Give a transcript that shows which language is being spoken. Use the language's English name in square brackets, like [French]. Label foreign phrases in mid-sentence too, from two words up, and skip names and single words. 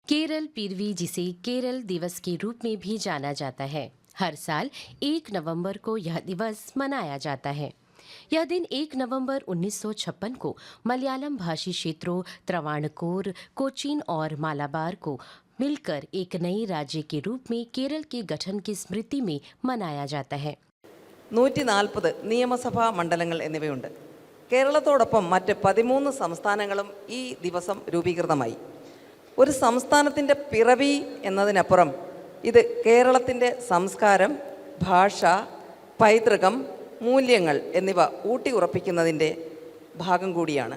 [Hindi] केरल पीरवी, जिसे केरल दिवस के रूप में भी जाना जाता है, हर साल 1 नवंबर को यह दिवस मनाया जाता है। यह दिन 1 नवंबर 1956 को मलयालम भाषी क्षेत्रों त्रवाणकोर, कोचीन और मालाबार को मिलकर एक नए राज्य के रूप में केरल के गठन की स्मृति में मनाया जाता है। [Malayalam] 140 നിയമസഭാ മണ്ഡലങ്ങൾ എന്നിവയുണ്ട്. കേരളത്തോടൊപ്പം മറ്റ് 13 സംസ്ഥാനങ്ങളും ഈ ദിവസം രൂപീകൃതമായി. ഒരു സംസ്ഥാനത്തിൻ്റെ പിറവി എന്നതിനപ്പുറം ഇത് കേരളത്തിൻ്റെ സംസ്കാരം, ഭാഷ, പൈതൃകം, മൂല്യങ്ങൾ എന്നിവ ഊട്ടിയുറപ്പിക്കുന്നതിൻ്റെ ഭാഗം കൂടിയാണ്.